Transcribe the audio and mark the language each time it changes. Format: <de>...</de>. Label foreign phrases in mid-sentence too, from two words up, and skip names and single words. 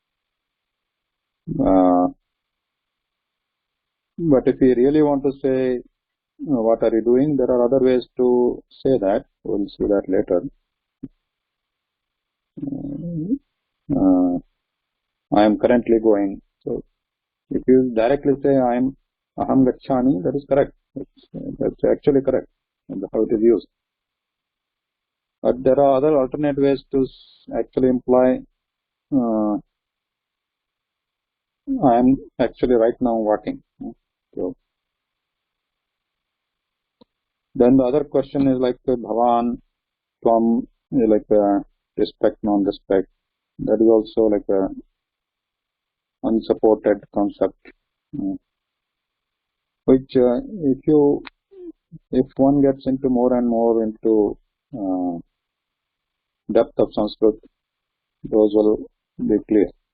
<en>But if you really want to say what are you doing, there are other ways to say that. We'll see that later. I am currently going. So if you directly say I am</en> <sa>aham gacchami,</sa> <en>that is correct. That's actually correct. And how it is used. But there are other alternate ways to actually imply I am actually right now walking. So then the other question is like</en> <sa>bhavan, tvam,</sa> <en>like respect, non-respect. That is also like a unsupported concept, which if one gets into more and more into depth of Sanskrit, those will be clear.</en>